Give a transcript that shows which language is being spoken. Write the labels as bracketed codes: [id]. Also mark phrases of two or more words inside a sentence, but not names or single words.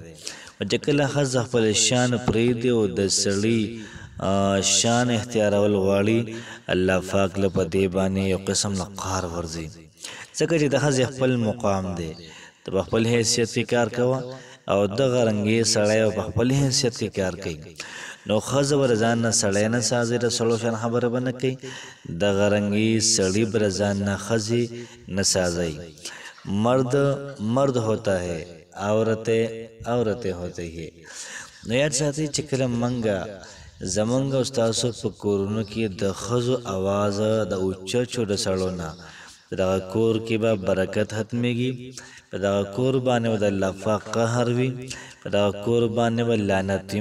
[ps] چې کله ښځه خپل شان پرېږدي او د سړي شان اختیارول غواړي، الله پاک له په دې باندې یو قسم له قهر ورځي ځکه چې د ښځې خپل مقام دی. ته په خپل حیثیت کې کار کوه او دغه رنګې سړی په خپل حیثیت کې کار کوي. نو ښځه به ځان نه سړی نه سازي، د سړو شان خبره به نه کوي، دغه رنګې سړي به ځان نه ښځې نه سازي. [ur] مرد ہوتا ہے، عورتیں ہوتی ہے. [ps] نو یاد ساتئ چې کله منګه زمونږ استاسو په کورونو کې د ښځو اواز د اوچچو د سړو نه په دغه کور کې به برکت ختمېږي، په دغه کور باندې به د الله پاک قهر وي، په دغه کور باندې به لعنت وي.